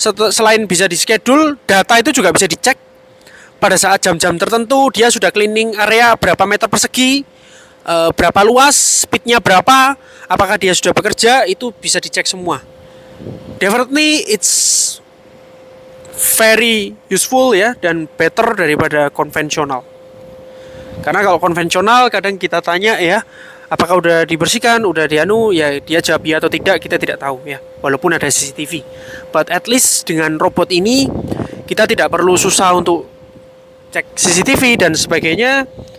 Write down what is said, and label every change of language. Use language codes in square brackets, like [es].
[id] Selain bisa di schedule, data itu juga bisa dicek pada saat jam-jam tertentu. Dia sudah cleaning area berapa meter persegi, berapa luas, speednya berapa, apakah dia sudah bekerja, itu bisa dicek semua. [en] Definitely it's very useful [id] ya, dan [en] better [id] daripada konvensional. Karena kalau konvensional kadang kita tanya ya, apakah udah dibersihkan, udah dianu, ya dia jawab ya atau tidak, kita tidak tahu ya, walaupun ada CCTV. [en] But at least [id] dengan robot ini kita tidak perlu susah untuk cek CCTV dan sebagainya.